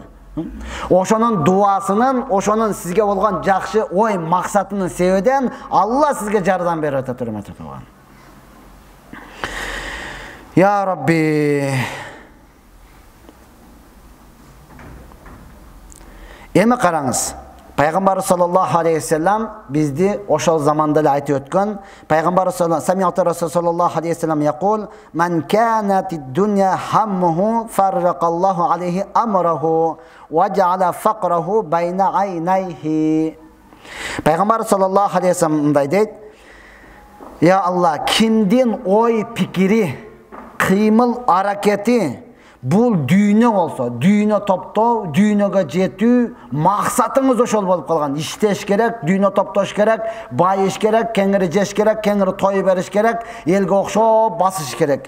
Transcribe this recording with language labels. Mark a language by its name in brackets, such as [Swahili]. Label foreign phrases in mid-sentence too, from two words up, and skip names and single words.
[Kyrgyz] Ошонун дуасынын, ошонун сизге болгон жакшы ой максатынын себебинен Алла сизге жардам берип атат, урматтуу тууган. [Arabic] Я Rabbi. [Kyrgyz] Эми караңыз. Пайгамбар [Arabic] صلى الله عليه وسلم [Kyrgyz] бизди ошол заманда эле айтып өткөн. [Arabic] Пайгамбар صلى الله عليه وسلم يقول من كانت الدنيا همه فرق الله عليه أمره وجعل فقره بين عينيه." [Kyrgyz] Пайгамбар [Arabic] صلى الله عليه وسلم [Kyrgyz] мындай дейт: "Я Алла, кимдин ой пикири, кыймыл аракети бул дүйнө болсо, дүйнө топтоо, дүйнөгө жетүү, максатыңыз ошол болуп калган. Иштеш керек, дүйнө топтош керек, байыш керек, кеңири жеш керек, кеңири той бериш керек, элге окшоп басыш керек.